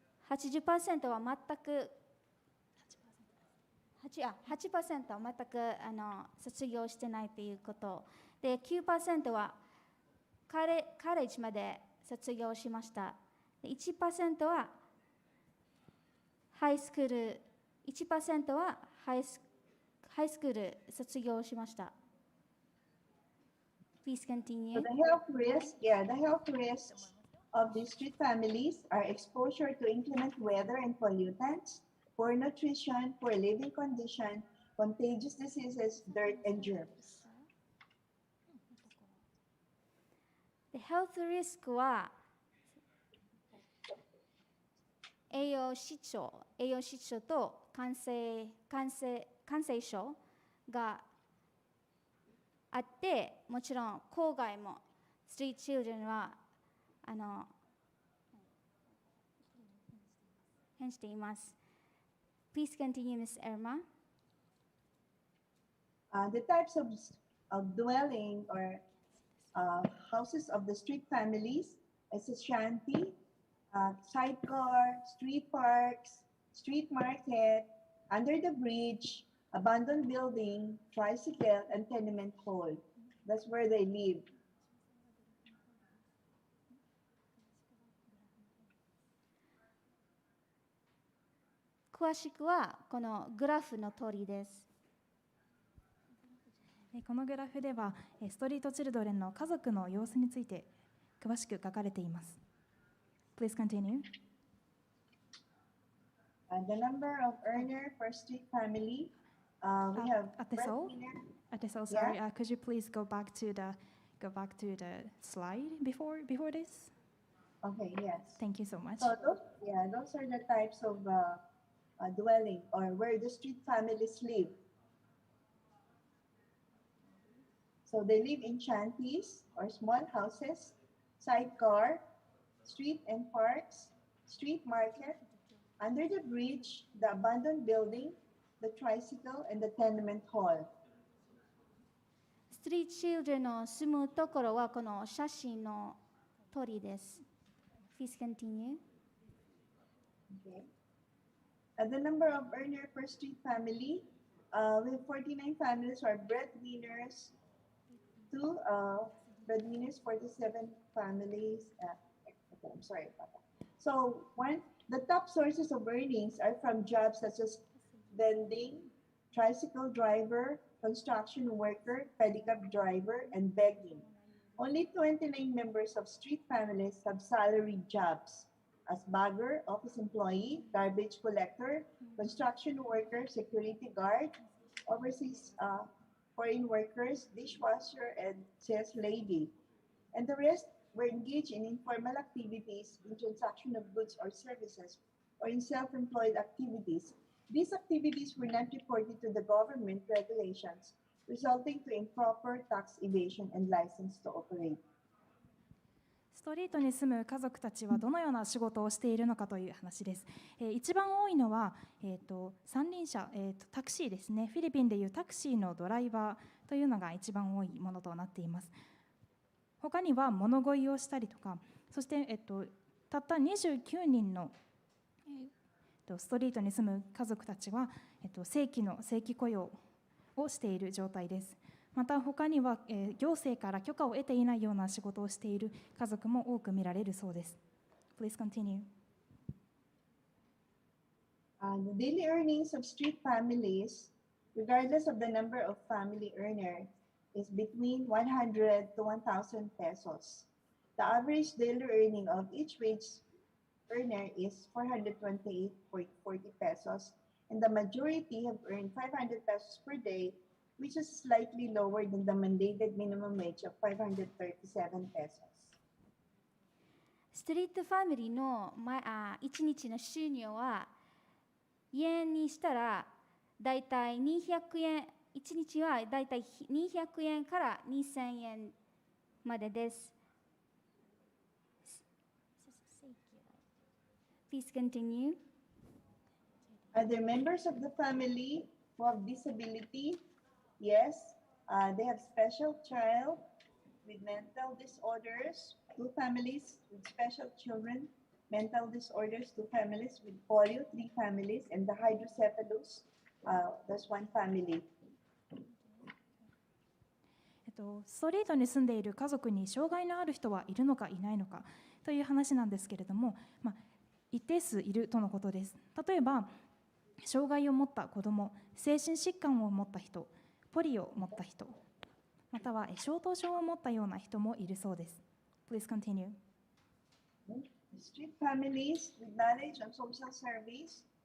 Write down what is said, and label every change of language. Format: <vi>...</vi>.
<ja>80% は全く8% は全く卒業してないということで、9% はカレッジまで卒業しました。 1% はハイスクール、1% はハイスクール卒業しました。</ja> <en>Please continue. So the health risks of these street families are exposure to inclement weather and pollutants, poor nutrition, poor living condition, contagious diseases, dirt, and germs. The health risk</en> <ja>は栄養失調と感染症があって、もちろん郊外もストリートチルドレンは変しています。</ja> <en>Please continue, Ms. Irma. The types of dwelling or houses of the street families is a shanty, sidecar, street parks, street market, under the bridge, abandoned building, tricycle, and tenement hall. That's where they live.</en> <ja>詳しくはこのグラフの通りです。このグラフではストリートチルドレンの家族の様子について詳しく書かれています。</ja> <en>Please continue. The number of earner per street family, we have Atesol, sorry, could you please go back to the slide before this? Okay, yes. Thank you so much. So those are the types of dwelling or where the street families live. So they live in shanties or small houses, sidecar, street and parks, street market, under the bridge, the abandoned building, the tricycle, and the tenement hall.</en> <ja>ストリートチルドレンの住むところはこの写真の通りです。</ja> <en>Please continue. Okay. The number of earner per street family, we have 49 families who are breadwinners, 2 breadwinners, 47 families. Okay, I'm sorry about that. So the top sources of earnings are from jobs such as vending, tricycle driver, construction worker, pedicab driver, and begging. Only 29 members of street families have salaried jobs as bagger, office employee, garbage collector, construction worker, security guard, overseas foreign workers, dishwasher, and sales lady. And the rest were engaged in informal activities, in transaction of goods or services, or in self-employed activities. These activities were not reported to the government regulations, resulting to improper tax evasion and license to operate.</en> <ja>ストリートに住む家族たちはどのような仕事をしているのかという話です。一番多いのは、三輪車、タクシーですね。フィリピンでいうタクシーのドライバーというのが一番多いものとなっています。他には物乞いをしたりとか、そして、たった29人の、ストリートに住む家族たちは、正規雇用をしている状態です。また他には、行政から許可を得ていないような仕事をしている家族も多く見られるそうです。</ja> <en>Please continue. The daily earnings of street families, regardless of the number of family earners, is between 100 to 1,000 pesos. The average daily earning of each wage earner is 428.40 pesos, and the majority have earned 500 pesos per day, which is slightly lower than the mandated minimum wage of 537 pesos.</en> <ja>ストリートファミリーの1日の収入は円にしたらだいたい200円、1日はだいたい200円から2000円までです。</ja> <en>Please Please continue. Are there members of the family who have disability? Yes. They have special child with mental disorders, 2 families with special children, mental disorders, 2 families with polio, 3 families, and the hydrocephalus, there's 1 family.</en> <ja>ストリートに住んでいる家族に障害のある人はいるのかいないのかという話なんですけれども、一定数いるとのことです。例えば障害を持った子ども、精神疾患を持った人、ポリオを持った人、または小頭症を持ったような人もいるそうです。</ja> <en>Please continue. Street families with knowledge on social service.</en>